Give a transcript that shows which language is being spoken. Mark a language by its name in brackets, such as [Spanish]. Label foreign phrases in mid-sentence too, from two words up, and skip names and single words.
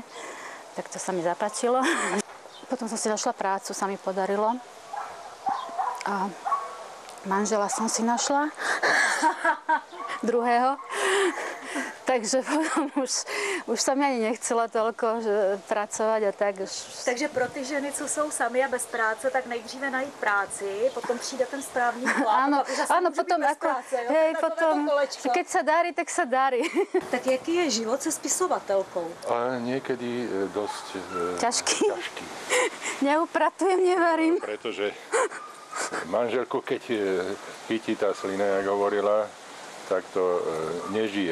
[Slovak] Tak to sa mi zapáčilo. Potom som si našla prácu, sa mi podarilo. A manžela som si našla. Druhého. Takže potom už sa mi ani nechcela toľko pracovať a tak. [Czech] Takže pro ty ženy, co jsou sami a bez práce, tak nejdříve najít práci, potom přijde ten správný chlap. [Slovak] Áno, potom ako, práce, hej, potom, že keď sa darí, tak sa darí. [Czech] Tak jaký je život se spisovatelkou? [Slovak] Ale niekedy dosť ťažký. Neupratujem, nevarím. Pretože manželku, keď chytí tá slina, jak hovorila, tak to nežije.